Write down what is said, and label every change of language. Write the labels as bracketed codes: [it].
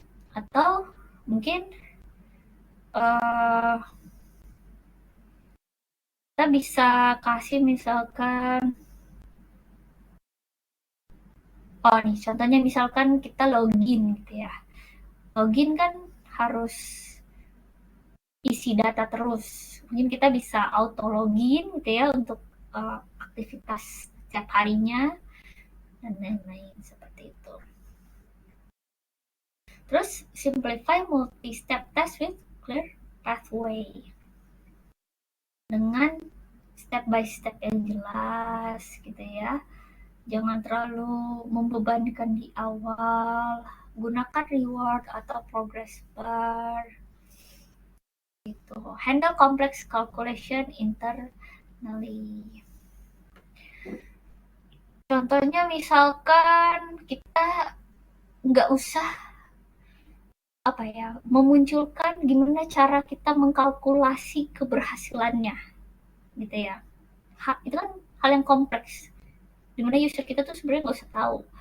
[id] Atau mungkin uh, kita bisa kasih misalkan, oh nih contohnya misalkan kita login gitu ya. Login kan harus isi data terus. Mungkin kita bisa auto login gitu ya untuk aktivitas setiap harinya dan lain-lain seperti itu. [en] Terus simplify multi-step test with clear pathway. [id] Dengan step by step yang jelas gitu ya. Jangan terlalu membebankan di awal. Gunakan reward atau progress bar. Gitu. [en] Handle complex calculation internally. [id] Contohnya misalkan kita nggak usah apa ya, memunculkan gimana cara kita mengkalkulasi keberhasilannya gitu ya. Itu kan hal yang kompleks. Dimana user kita tuh sebenarnya nggak usah tahu.